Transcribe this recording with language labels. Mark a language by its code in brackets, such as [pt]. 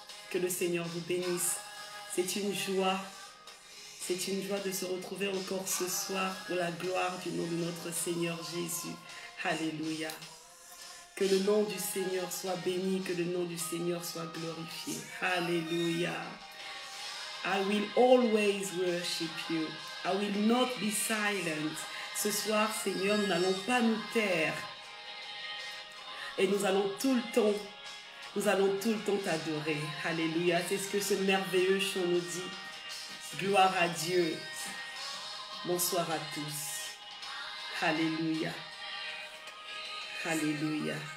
[fr] Que le Seigneur vous bénisse. C'est une joie de se retrouver encore ce soir pour la gloire du nom de notre Seigneur Jésus. Alléluia. Que le nom du Seigneur soit béni, que le nom du Seigneur soit glorifié. Alléluia. [en] I will always worship you. I will not be silent. [fr] Ce soir, Seigneur, nous n'allons pas nous taire. Et nous allons tout le temps t'adorer. Alléluia. C'est ce que ce merveilleux chant nous dit. Gloire à Dieu. Bonsoir à tous. Alléluia. Alléluia.